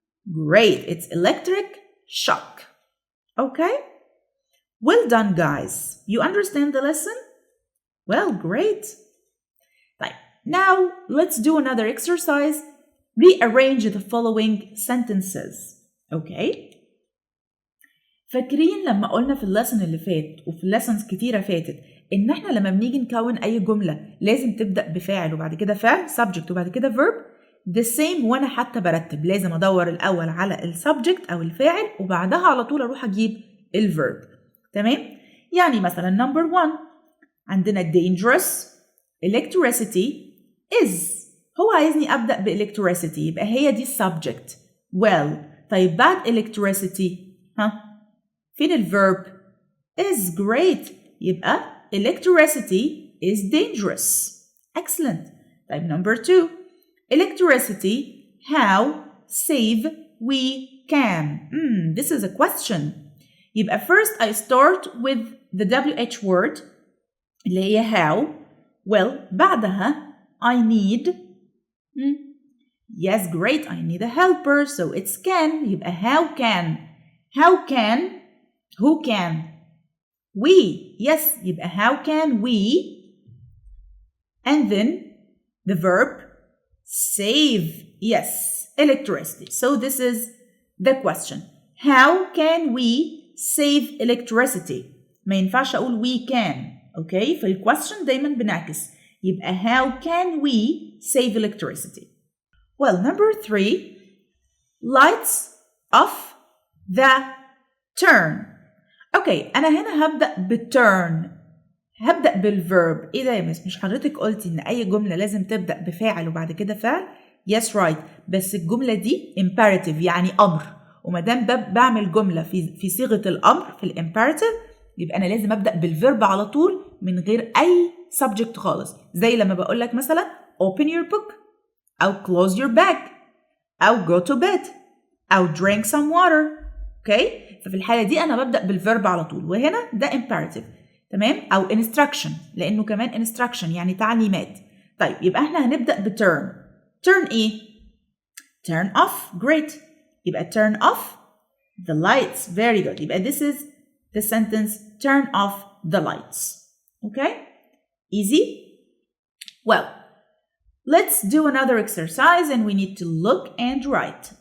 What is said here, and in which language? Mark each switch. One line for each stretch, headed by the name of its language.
English: Great. It's electric shock. Okay? Well done, guys. You understand the lesson? Well, great. Now, let's do another exercise. Rearrange the following sentences. Okay?
Arabic: فاكرين لما قلنا في اللسن اللي فات وفي lessons كتيرة فاتت إن إحنا لما بنيجي نكون أي جملة لازم تبدأ بفاعل وبعد كده فعل
English: subject وبعد كده verb. The same
Arabic: وأنا حتى برتب لازم أدور الأول على السبجكت أو الفاعل وبعدها على طول أروح أجيب الverb. تمام؟ يعني مثلا number 1 عندنا dangerous, electricity, is. هو عايزني أبدأ بelectricity يبقى هي دي subject. Well, طيب بعد electricity فين الverb؟ is. Great.
English: يبقى electricity is dangerous. Excellent.
Arabic: طيب
English: number 2. Electricity, how save we can. This is a question. يبقى first I start with the WH word اللي هي how. Well,
Arabic: بعدها
English: I need. Yes, great. I need a helper. So it's can. يبقى how can. How can. Who can. We. Yes, يبقى how can we, and then the verb save. Yes, electricity. So this is the question. How can we save electricity?
Arabic: ما ينفعش أقول we can. Okay, في الquestion دايما بنعكس.
English: يبقى how can we save electricity? Well, number 3, lights off the turn.
Arabic: Okay, أنا هنا هبدأ بالturn. هبدأ بالverb. إيه ده يا مش حضرتك قلتي إن أي جملة لازم تبدأ بفاعل وبعد كده فعل؟
English: Yes, right.
Arabic: بس الجملة دي imperative يعني أمر. وما دام بعمل جملة في صيغة الأمر في الimperative يبقى أنا لازم أبدأ بالverb على طول من غير أي subject خالص. زي لما بقول لك مثلا
English: open your book أو close your bag أو go to bed أو drink some water. Okay?
Arabic: ففي الحالة دي أنا ببدأ بالverb على طول وهنا ده imperative. تمام؟ أو instruction لأنه كمان instruction يعني تعليمات. طيب يبقى احنا هنبدأ بturn.
English: turn إيه؟ turn off. Great.
Arabic: يبقى
English: turn off the lights. Very good. يبقى this is the sentence turn off the lights. Okay? Easy? Well, let's do another exercise and we need to look and write.